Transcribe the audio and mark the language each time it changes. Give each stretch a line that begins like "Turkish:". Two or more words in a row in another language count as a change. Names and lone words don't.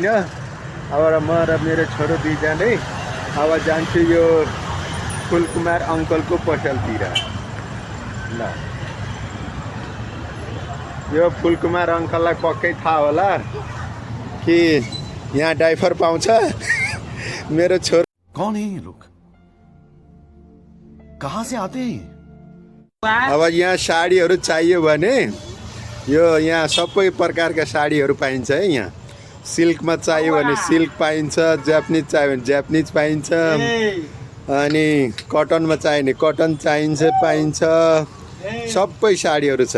Nepali: अब म र मेरो छोरो दुईजनै अब जान्छु यो फुलकुमार अङ्कलको पसलतिर। ल, यो फुलकुमार अङ्कललाई पक्कै थाहा होला कि यहाँ डाइफर पाउँछ। मेरो छोरो
Hindi: कौन है ये लोग, कहाँ से आते हैं?
Nepali: अब यहाँ साडीहरू चाहियो भने यो यहाँ सबै प्रकारका साडीहरू पाइन्छ है। यहाँ सिल्कमा चाहियो भने सिल्क पाइन्छ, जापानिज चाहियो भने जापानिज पाइन्छ, अनि कटनमा चाहियो भने कटन पाइन्छ, सबै साडीहरू छ।